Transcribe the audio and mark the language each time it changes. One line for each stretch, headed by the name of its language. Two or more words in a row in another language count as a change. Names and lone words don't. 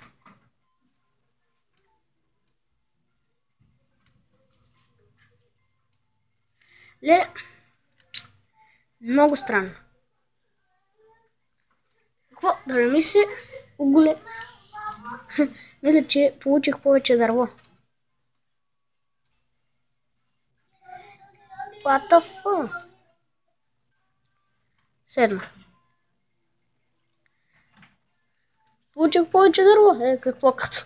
Bulgarian: Много странно. Какво? Да не ми се оголе... Мисля, че получих повече дърво.
English: What the fuck?
Bulgarian: Седма. Получих повече дърво. Какво като?